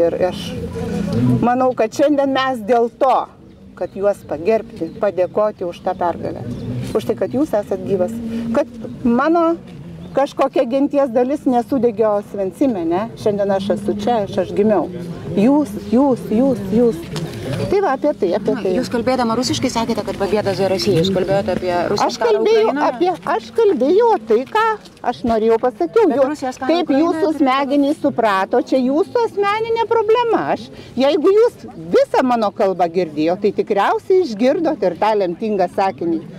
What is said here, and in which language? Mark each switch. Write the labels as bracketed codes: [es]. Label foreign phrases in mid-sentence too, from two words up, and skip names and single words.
[lt] Ir aš manau, kad šiandien mes dėl to, kad juos pagerbti, padėkoti už tą pergalę. Už tai, kad jūs esat gyvas. Kad mano kažkokia genties dalis nesudegė Osvencime, ne? Šiandien aš esu čia, aš gimiau. Jūs. Tai va, apie tai. Jūs kalbėdama rusiškai sakėte, kad [ru] победа за Россию. [lt] Jūs kalbėjote apie Rusijos karą Ukrainoje? Aš kalbėjau tai, ką aš norėjau pasakiau. Kaip jūsų smegenys suprato, čia jūsų asmeninė problema. Jeigu jūs visą mano kalbą girdėjo, tai tikriausiai išgirdot ir tą lemtingą sakinį.